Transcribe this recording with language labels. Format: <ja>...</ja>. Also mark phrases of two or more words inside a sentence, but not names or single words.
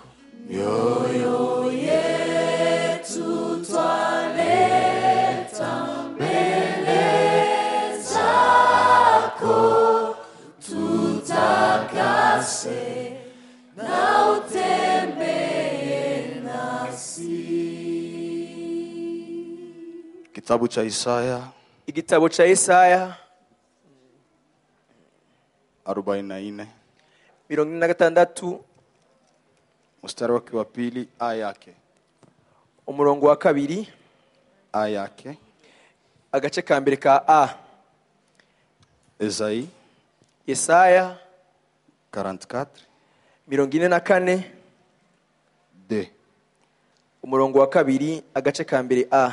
<sw>mioyo yetu twaleta mbele zako, tutakase na utembee nasi. Kitabu cha Isaya,</sw> <rn>igitabo cha Yesaya 44 46</rn> <sw>mstari wake wa pili, aya yake,</sw> <rn>umurongo wa kabiri,</rn> <sw>aya yake,</sw> <rn>agace ka mbere ka A. Esayi Yesaya 44 44 D, umurongo wa kabiri, agace ka mbere A.</rn>